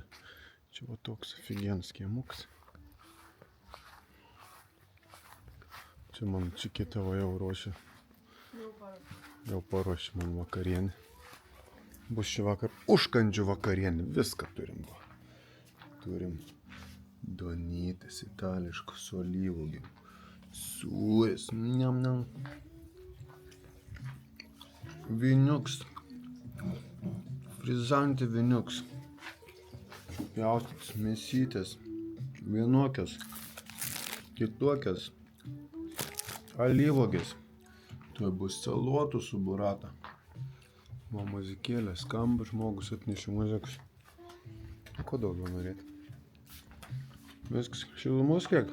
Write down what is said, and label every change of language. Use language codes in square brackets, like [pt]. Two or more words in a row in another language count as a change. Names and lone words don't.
[lt] Čia va toks figienas kiemukas. Čia man čikita va jau ruošia. Jau paruošia man vakarienį. Bus šį vakar užkandžių vakarienį. Viską turim va. Turim duonytės itališkos su alyvuogėm. Sūris. Niam, niam. Viniuks. Frizanti viniuks. Pjaustytas mėsytės. Vienokios. Kitokios. Alyvuogės. Tuoj bus salotų su burata. Va muzikėlė skamba, žmogus atnešė muzikos. Ko daugiau norėti? Viskas, šilumos kiek?